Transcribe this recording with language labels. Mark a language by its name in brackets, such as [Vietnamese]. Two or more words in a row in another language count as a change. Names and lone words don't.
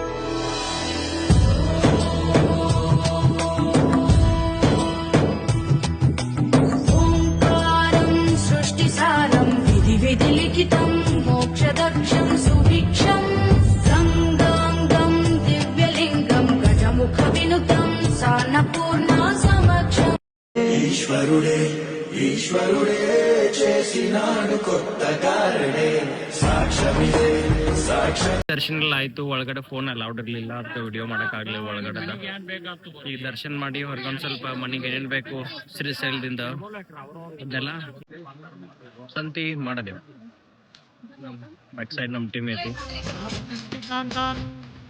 [Sanskrit] ಓಂಕಾರಂ ಸೃಷ್ಟಿಸಾರಂ ವಿಧಿ ವಿಧಿ ಲಿಖಿತಂ ಮೋಕ್ಷದಕ್ಷಂ ಸುಭಿಕ್ಷಂ ಸಂಗಾಂಗಂ ದಿವ್ಯಲಿಂಗಂ ಗಜಮುಖ ವಿನುತಂ ಸಾನ್ನಪೂರ್ಣ ಸಮಕ್ಷಂ. [Telugu] ఈశ్వరుడే చేసినాడు కొత్త కారణే సాక్ష్యమిదే సాక్ష్యం. [Kannada] ದರ್ಶನ ಎಲ್ಲ ಆಯ್ತು. ಒಳಗಡೆ [English] phone allowed [Kannada] ಇರಲಿಲ್ಲ, ಅದಕ್ಕೆ ವಿಡಿಯೋ ಮಾಡೋಕ್ಕಾಗಲಿ ಒಳಗಡೆ. ಈಗ ದರ್ಶನ ಮಾಡಿ ಹೊರಗೊಂದು ಸ್ವಲ್ಪ ಮನೆಗೆ ಏನೇನು ಬೇಕು ಶ್ರೀಶೈಲದಿಂದ ಅದೆಲ್ಲ ಸಂತಿ ಮಾಡೋದೇವು. [English] back side [Kannada] ನಮ್ಮ ಟೀಮ್ ಐತಿ.